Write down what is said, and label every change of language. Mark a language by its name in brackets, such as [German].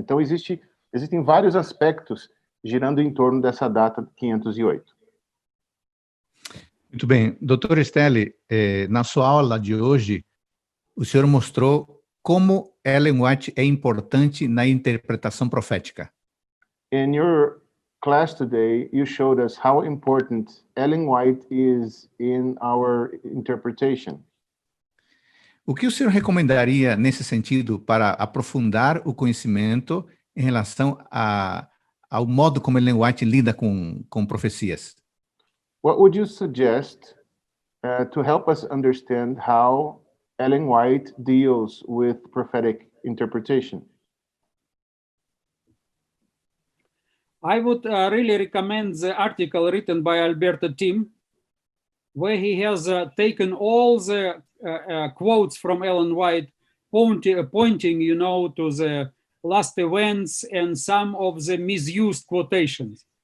[Portuguese] Então, existem vários aspectos girando em torno dessa data de 508. Muito bem. Doutor Esteli, na sua aula de hoje, o senhor mostrou como Ellen White é importante na interpretação profética? [English] In your class today, you showed us how important Ellen White is in our interpretation. [Portuguese] O que o senhor recomendaria nesse sentido para aprofundar o conhecimento em relação ao modo como Ellen White lida com profecias? [English] What would you suggest to help us understand how Ellen White deals with prophetic interpretation? I would really recommend the article written by Alberto Tim, where he has taken all the quotes from Ellen White, pointing, to the last events and some of the misused quotations.